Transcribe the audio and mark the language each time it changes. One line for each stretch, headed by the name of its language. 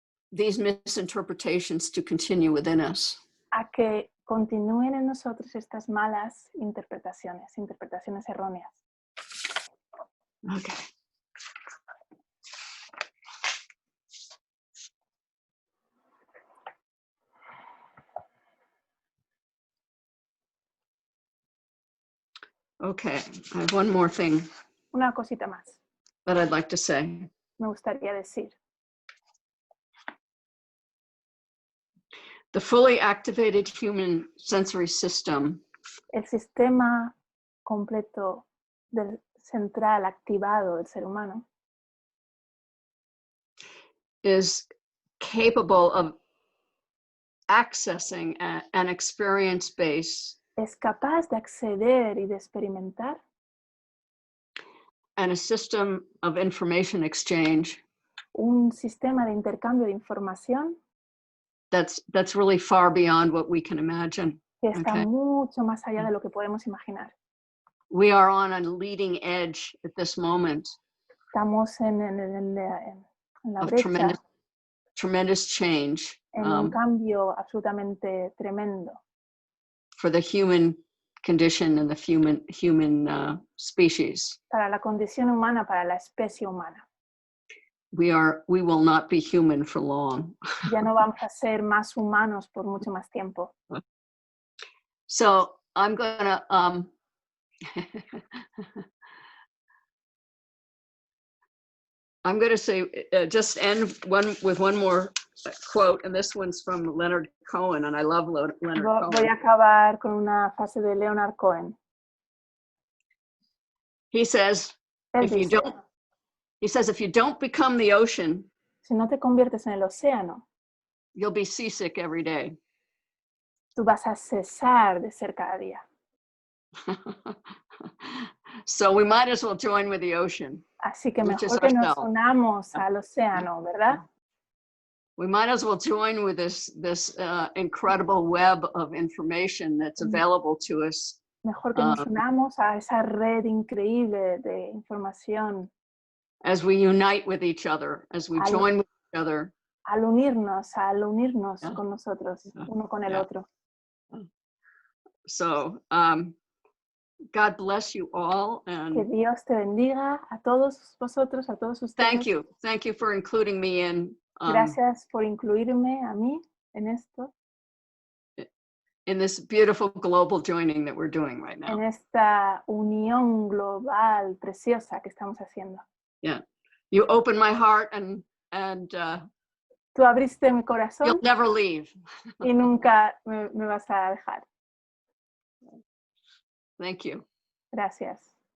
English: these misinterpretations to continue within us.
Spanish: a que continúen en nosotros estas malas interpretaciones erróneas.
English: Okay. Okay, I have one more thing
Spanish: Una cosita más,
English: that I'd like to say.
Spanish: me gustaría decir.
English: The fully activated human sensory system
Spanish: El sistema completo del central activado del ser humano
English: is capable of accessing an experience base
Spanish: es capaz de acceder y de experimentar
English: and a system of information exchange
Spanish: un sistema de intercambio de información
English: that's really far beyond what we can imagine.
Spanish: que está
English: Okay.
Spanish: mucho más allá de lo que podemos imaginar.
English: We are on a leading edge at this moment
Spanish: Estamos en la
English: of
Spanish: brecha,
English: tremendous change
Spanish: en un cambio absolutamente tremendo
English: for the human condition and the human species.
Spanish: para la condición humana, para la especie humana.
English: We will not be human for long.
Spanish: Ya no vamos a ser más humanos por mucho más tiempo.
English: So I'm gonna I'm gonna say just end with one more quote, and this one's from Leonard Cohen, and I love Leonard Cohen.
Spanish: Voy a acabar con una frase de Leonard Cohen.
English: He says,
Spanish: Él
English: if you don't become the ocean,
Spanish: si no te conviertes en el océano,
English: you'll be seasick every day.
Spanish: tú vas a cesar de ser cada día.
English: So we might as well join with the ocean.
Spanish: Así que
English: Which is
Spanish: mejor que nos
English: ourselves.
Spanish: unamos al océano, ¿verdad?
English: We might as well join with this incredible web of information that's available to us.
Spanish: Mejor que nos unamos a esa red increíble de información.
English: As we unite with each other, as we join with each other.
Spanish: Al unirnos con nosotros, uno con el otro.
English: So, God bless you all. And
Spanish: que Dios te bendiga a todos vosotros, a todos ustedes.
English: Thank you for including me in.
Spanish: Gracias por incluirme a mí en esto.
English: In this beautiful global joining that we're doing right now.
Spanish: En esta unión global preciosa que estamos haciendo.
English: Yeah, you opened my heart and
Spanish: Tú abriste mi corazón.
English: You'll never leave.
Spanish: Y nunca me vas a dejar.
English: Thank you.
Spanish: Gracias.